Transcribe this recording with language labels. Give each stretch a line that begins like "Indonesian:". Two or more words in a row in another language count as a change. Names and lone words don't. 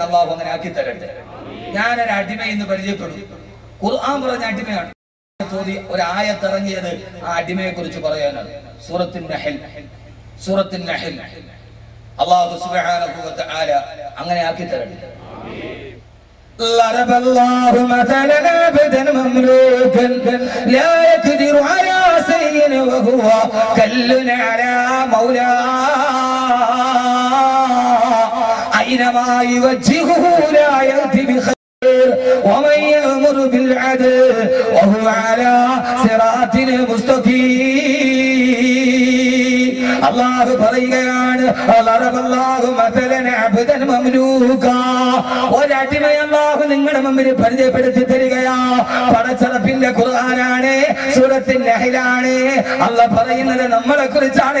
Malayalam: അല്ലാഹു അങ്ങനെ ആക്കി തരട്ടെ. ഞാനൊരു അടിമയെ ഇന്ന് പരിചയപ്പെടും. ഖുർആൻ പറഞ്ഞ അടിമയാണ്. ഒരു ആയത്ത് ഇറങ്ങിയത് ആ അടിമയെ കുറിച്ച് പറയാനാണ്. സൂറത്തുൻ നഹൽ. അല്ലാഹു
Arabic: سبحانه وتعالى
Malayalam: അങ്ങനെ ആക്കി തരട്ടെ.
Arabic: ضرب الله مثلا عبدا مملوكا لا يقدر على شيء وهو كل على مولاه أينما يوجهه لا يأتي بخير ومن يأمر بالعدل وهو على صراط مستقيم.
Malayalam: അല്ലാഹു പറയുകയാണ്, ഒരടിമയെ അല്ലാഹു നിങ്ങളുടെ മുമ്പിൽ പരിചയപ്പെടുത്തി തരികയാ. പടച്ചറപ്പിന്റെ ഖുർആനാണ്, സൂറത്തുൻ നഹലാണ്. അല്ലാഹു പറയുന്നത് നമ്മളെ കുറിച്ചാണ്.